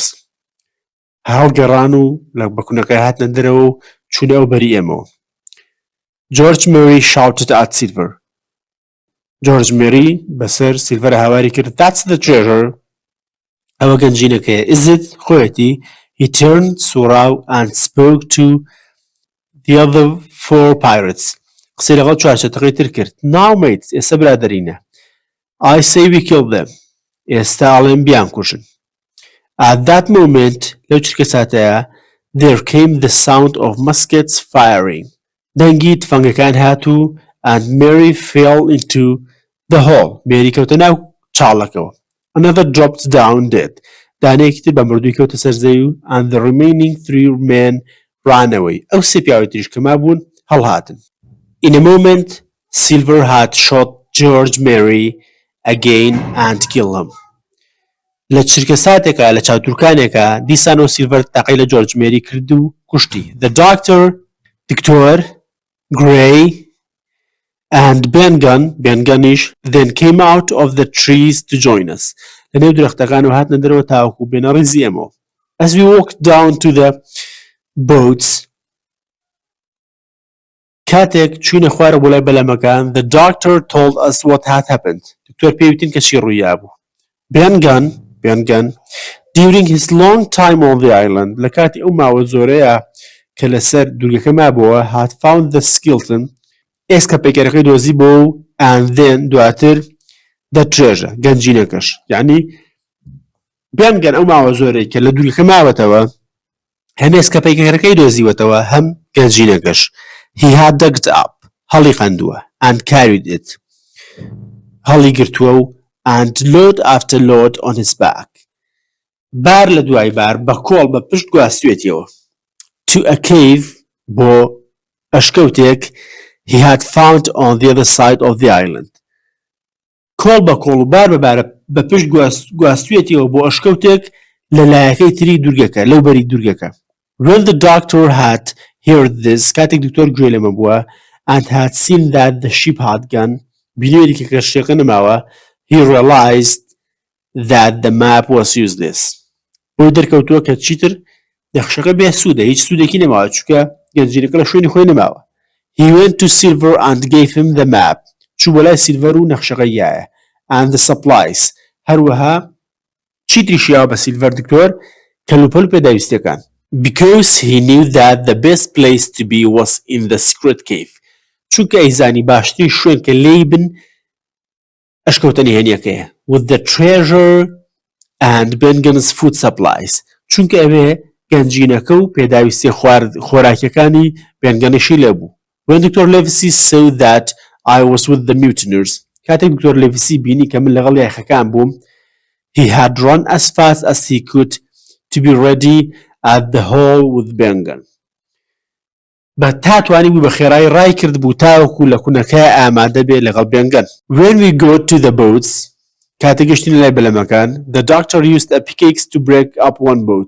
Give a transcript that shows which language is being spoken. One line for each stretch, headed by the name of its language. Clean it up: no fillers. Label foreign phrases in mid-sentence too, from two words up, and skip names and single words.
Central Kurdish: هەڵگەڕان و لە بەکونەکەی هاتنە دەرەوە و چوونە ئەو بەری ئێمەوە.
English: George Mary shouted at Silver.
Central Kurdish: George Mary بەسەر سیلڤەر هاواری کرد.
English: That's the treasure.
Central Kurdish: ئەوە گەنجینەکەیە.
English: Is it? خۆیەتی. He turned سوڕاو and spoke to the other 4 pirates.
Central Kurdish: قسەی لەگەڵ چوارچەتەکەی تر کرد.
English: Now mates
Central Kurdish: ئێستا برادەرینە.
English: I say we killed them.
Central Kurdish: ئێستا ئەڵێم بیان کوژن.
English: At that moment
Central Kurdish: لەو چرکە ساتەیە
English: there came the sound of muskets firing.
Central Kurdish: دەنگی تفەنگەکان هاتوو
English: and Mary fell into the hole.
Central Kurdish: Mary کەوتە ناو چاڵەکەوە.
English: Another dropped down dead.
Central Kurdish: دانەیەکی تر بە مردووی کەوتە سەر زەوی و
English: and the remaining 3 men ran away.
Central Kurdish: ئەو سێ پیاوی تریش کەما بوون هەڵهاتن.
English: In a moment Silver had shot George Mary again and killed him.
Central Kurdish: لە چرکە ساتێکە لە چاوتورکانێکە دیسانەوە سیلڤەر تاقی لە جۆرج مێری کرد و کوشتی.
English: The doctor, دکتۆر Gray and بێنگەنیش then came out of the trees to join us.
Central Kurdish: لە نێو درەختەکان و هاتنە دەرەوە تاوەکو بێنە ڕیزی ئێمەوە.
English: As we walked down to the boats
Central Kurdish: کاتێک چوینە خوارە بۆ لای بەلەمەکان
English: the doctor told us what had happened.
Central Kurdish: دکتۆر پێویستین کە چی ڕوویا بوو. بێنگەن
English: during his long time on the island
Central Kurdish: لە کاتی ئەو ماوە زۆرەیە کە لەسەر دوورگەکە مابووە
English: had found the skeleton
Central Kurdish: ئێسکە پەیکەرەکەی دۆزی بۆ و
English: and then
Central Kurdish: دواتر
English: the treasure
Central Kurdish: گەنجینەکەش یعنی بێنگەن ئەو ماوە زۆرەی کە لە دوورگەکە ماوەتەوە هەم ئێسکە پەیکەرەکەی دۆزیوەتەوە هەم گەنجینەکەش.
English: He had dug it up
Central Kurdish: هەڵی خەندووە
English: and carried it
Central Kurdish: هەڵی گرتووە و
English: and load after load on his back
Central Kurdish: بار لە دوای بار بە کۆڵ بە پشت گواستوێتیەوە
English: to a cave
Central Kurdish: بۆ ئەشکەوتێک
English: he had found on the other side of the island.
Central Kurdish: کۆڵ بە کۆڵ و بار بە بارە بە پشت گواستوێتیەوە بۆ ئەشکەوتێک لە لایەکەی تری دوورگەکە لەو بەری دوورگەکە.
English: When the doctor had heard this
Central Kurdish: کاتێک دکتۆر گوێ لەمە بووە
English: and had seen that the ship had gone
Central Kurdish: بینێری کە کەشتێکە نەماوە
English: he realized that the map was useless.
Central Kurdish: بۆی دەرکەوتووە کە چیتر نەخشەکە بێ سوودە، هیچ سوودێکی نەماوە چونکە گەنجینەکە لە شوێنی خۆی نەماوە.
English: He went to Silver and gave him the map.
Central Kurdish: چوو بۆ لای سیلڤەر و نەخشەکەی یایە.
English: And the supplies.
Central Kurdish: هەروەها چی تریشیاوە بە سیلڤەر دکتۆر؟ کەلوپەل و پێداویستیەکان.
English: Because he knew that the best place to be was in the secret cave.
Central Kurdish: چونکە ئەیزانی باشترین شوێن کە لێی بن ئەشکەوتنی هێنیەکەیە.
English: With the treasure and Bengen's food supplies.
Central Kurdish: چونکە ئەوێ گەنجینەکە و پێداویستی خۆراکیەکانی بێنگەنشی لێبوو.
English: When Dr. Livesey saw that I was with the mutineers.
Central Kurdish: کاتێک دکتۆر لێڤیسی بینی کە من لەگەڵ یاخەکان بووم.
English: He had run as fast as he could to be ready at the hall with Bengen.
Central Kurdish: بە تاتوانی بوو بە خێرایی ڕای کرد بوو تاوەکو لە کوونەکەی ئامادە بێ لەگەڵ بێنگەن.
English: When we got to the boats,
Central Kurdish: کاتێک گەشتین لای بەلەمەکان,
English: the doctor used a pickaxe to break up one boat.